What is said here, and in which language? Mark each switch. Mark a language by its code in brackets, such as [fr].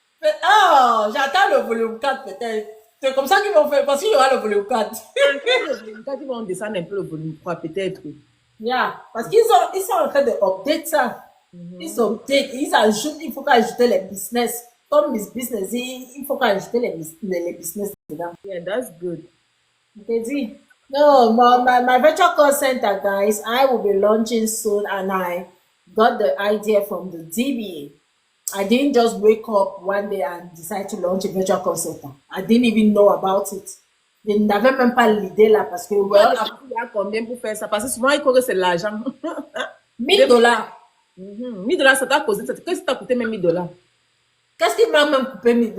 [fr] Oh, j'attends le volume 4 peut-être. C'est comme ça qu'ils vont faire, parce qu'il y aura le volume 4. Quand ils vont descendre un peu le volume 3, peut-être. Yeah, parce qu'ils sont en train de update ça. Ils update, ils ajoutent, il faut qu'ajouter les business. Comme Miss Business, il faut qu'ajouter les business dedans. [en] Yeah, that's good. [fr] Je te dis. [en] No, my virtual call center, guys, I will be launching soon, and I got the idea from the DBA. I didn't just wake up one day and decide to launch a virtual call center. I didn't even know about it. [fr] Je n'avais même pas l'idée là parce que, well, il y a combien pour faire ça? Parce que souvent, il faut que c'est l'argent. $1000. $1000, ça t'a causé. Qu'est-ce que ça t'a coûté même $1000? Qu'est-ce qui m'a même coupé?